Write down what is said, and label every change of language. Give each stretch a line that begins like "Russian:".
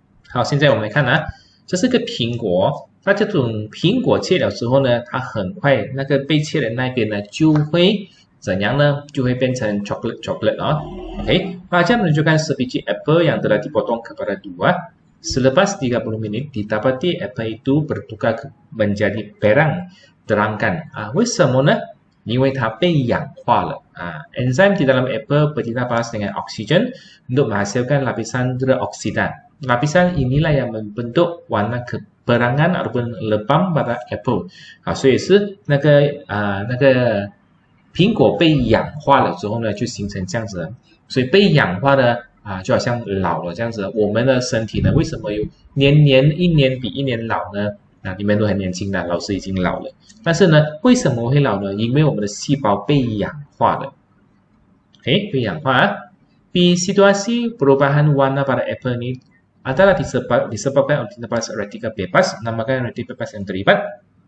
Chinese: 好，现在我们来看这是个苹果。那这种苹果切了之后呢，它很快那个被切的那边呢就会怎样呢？就会变成
Malay: coklat OK， macam menunjukkan sebiji apple yang telah dipotong kepada dua. Selepas 30 menit didapati apple itu bertukar menjadi perang. Terangkan
Chinese: 为什么呢？因为它被氧化了
Malay: enzim di dalam apple bertindak balas dengan oksigen untuk menghasilkan lapisan deoksida。lapisan inilah yang membentuk warna keberangan ataupun lebam pada apple
Chinese: 所以是那个苹果被氧化了之后呢，就形成这样子所以被氧化的就好像老了这样子。我们的身体呢，为什么有一年比一年老呢？你们都很年轻的，老师已经老了。但是呢，为什么会老呢？因为我们的细胞被氧化了。被氧化
Malay: Di situasi perubahan warna pada apple ini adalah disebabkan oleh radical bebas, namakan radical bebas yang terlibat。